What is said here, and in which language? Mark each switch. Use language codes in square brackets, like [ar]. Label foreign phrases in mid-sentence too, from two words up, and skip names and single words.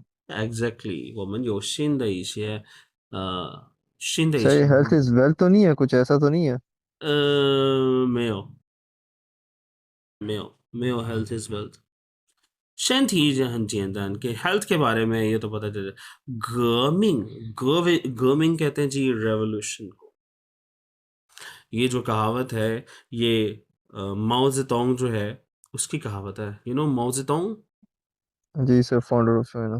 [en] ？Exactly， [zh] 我们有新的一 [hi] सर, [zh] 些， [hi] ये [en] health is wealth [hi] तो नहीं है, कुछ ऐसा तो नहीं है? [zh] 没有，没有 [en] health is wealth。 [zh] 身体就很简单 [hi] कि हेल्थ के बारे में ये तो पता चल जाए। गर्मिंग गर्मिंग कहते हैं जी रेवोल्यूशन को। ये जो कहावत है ये माओ जेतोंग जो है उसकी कहावत है। [en] you know माओ जेतोंग। [hi] जी सर, [en] founder of China.